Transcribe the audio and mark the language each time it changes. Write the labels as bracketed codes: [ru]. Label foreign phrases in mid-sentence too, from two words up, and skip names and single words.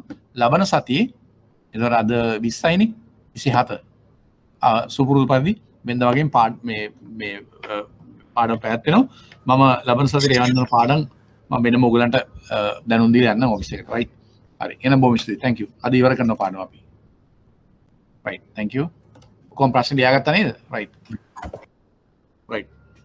[si] ලබන සතියේ ඒතකොට අද 20යිනේ 27. සුපුරුදු පරිදි වෙනද වගේ මේ පාඩම් පැවැත්වෙනවා. මම ලබන සතියේ යවන්න පාඩම් මම වෙනම ඔයගලන්ට දැනුම් දීලා යන්න ඔෆිස් එකට right. හරි. එහෙනම් බොහොම ස්තුතියි. [en] thank you. [si] අද ඉවර කරනවා පාඩම අපි. [en] right. thank you. [si] කොහොම ප්‍රශ්න ලියාගත්තා නේද? [en] right. right.